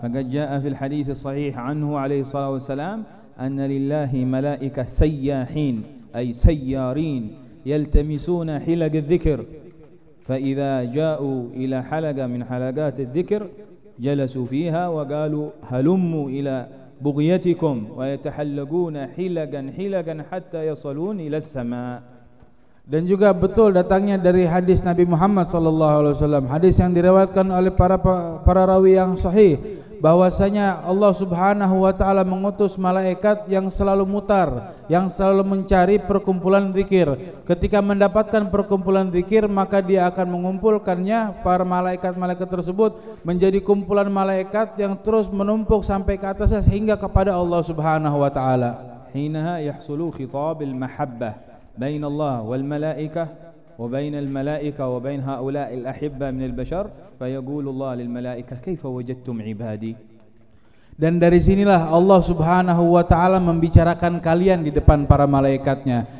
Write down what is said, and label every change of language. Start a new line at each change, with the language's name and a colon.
Arabic: Faqad jaa'a fil hadits sahih anhu alaihi salatu wasalam أن لله ملائكة سياحين أي سيارين يلتمسون حلق الذكر، فإذا جاءوا إلى حلقة من حلقات الذكر جلسوا فيها وقالوا هلموا إلى بغيتكم ويتحلقون حلقا حلقا حتى يصلون إلى السماء.
Indonesian: Dan juga betul datangnya dari hadis Nabi Muhammad sallallahu alaihi wasallam, hadis yang diriwayatkan oleh para rawi yang sahih, bahwasanya Allah Subhanahu wa taala mengutus malaikat yang selalu mutar, yang selalu mencari perkumpulan zikir. Ketika mendapatkan perkumpulan zikir, maka dia akan mengumpulkannya, para malaikat-malaikat tersebut menjadi kumpulan malaikat yang terus menumpuk sampai ke atasnya sehingga kepada Allah Subhanahu wa taala.
Arabic: Hinaha yahsulu khitabil mahabbah بين الله والملائكة وبين الملائكة وبين هؤلاء الأحبة من البشر فيقول الله للملائكة كيف وجدتم عبادي.
Indonesian: Dan dari sinilah Allah Subhanahu wa taala membicarakan kalian di depan para malaikatnya.